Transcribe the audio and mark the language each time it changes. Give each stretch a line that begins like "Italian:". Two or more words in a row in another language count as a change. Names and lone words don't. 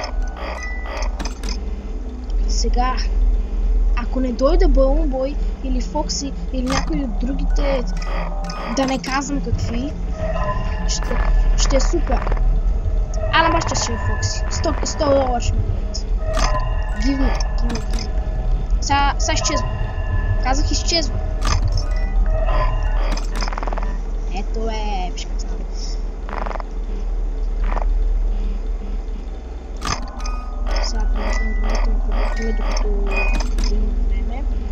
Bulgarian: Сега, ако не дойде Balloon Boy или Фокси или някой от другите, да не казвам какви, ще е супер. А на баща ще е Фокси. $100 ще ми дадат.
English: Give me.
Bulgarian: Сега изчезва. Казах изчезва. Ето е, пишката. Сега принесвам продуктове, докато има време.